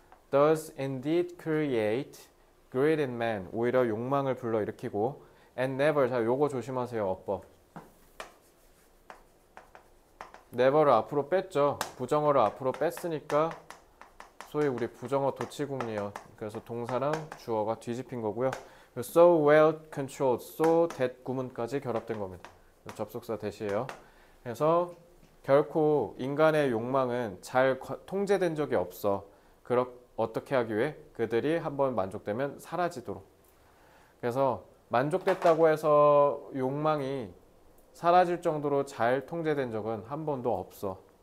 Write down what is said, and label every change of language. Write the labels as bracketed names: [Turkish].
[English] does indeed create greed in man. [Korean] 오히려 욕망을 불러일으키고 and never. 자 요거 조심하세요. 어법. never를 앞으로 뺐죠. 부정어를 앞으로 뺐으니까 소위 우리 부정어 도치국리어. 그래서 동사랑 주어가 뒤집힌 거고요. [English] so well controlled, [Korean] so that 구문까지 결합된 겁니다. 접속사 대시예요. 그래서 결코 인간의 욕망은 잘 통제된 적이 없어. 어떻게 하기 위해? 그들이 한번 만족되면 사라지도록. 그래서 만족됐다고 해서 욕망이 사라질 정도로 잘 통제된 적은 한 번도 없어.